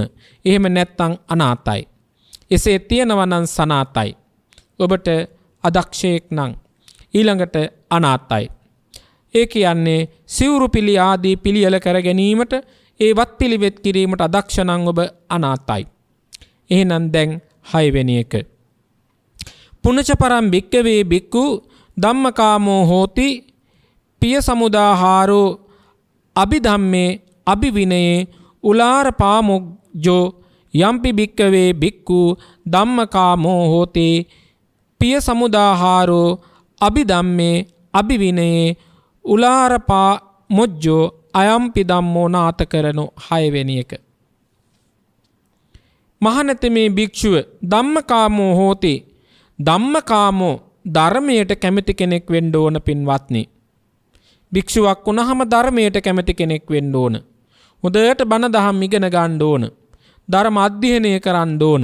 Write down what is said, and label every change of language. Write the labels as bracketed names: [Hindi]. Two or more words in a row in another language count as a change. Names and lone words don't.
[Sinhala] එහෙම නැත්තම් අනාතයි. එසේ තියෙනවා නම් සනාතයි. ඔබට අදක්ෂයෙක් නම් ඊළඟට අනාතයි. ඒ කියන්නේ සිවුරු පිළි ආදී පිළියෙල කර ගැනීමට ඒ වත් පිළිවෙත් කිරීමට අදක්ෂ නම් ඔබ අනාතයි. එහෙනම් දැන් 6 වෙනි එක. [Pali] පුනච පරම් භික්කවේ භික්ඛු ධම්මකාමෝ හෝති පිය සමුදාහාරෝ අභිධම්මේ අභිවිනයේ උලාර පාමුජ්ජෝ යම්පි භික්කවේ භික්ඛු ධම්මකාමෝ හෝති පිය සමුදාහාරෝ අභිධම්මේ අභිවිනයේ උලාර පාමුජ්ජෝ අයම්පි ධම්මෝ නාත කරනෝ. [Sinhala] 6 වෙනි එක. මහණෙනි මේ භික්ෂුව [Pali] ධම්මකාමෝ හෝති. [Sinhala] ධම්මකාමෝ ධර්මයට කැමති කෙනෙක් වෙන්න ඕන පින්වත්නි. භික්ෂුවක් වුණාම ධර්මයට කැමති කෙනෙක් වෙන්න ඕන. හොඳට බණ දහම් ඉගෙන ගන්න ඕන. ධර්ම අධ්‍යයනය කරන්න ඕන.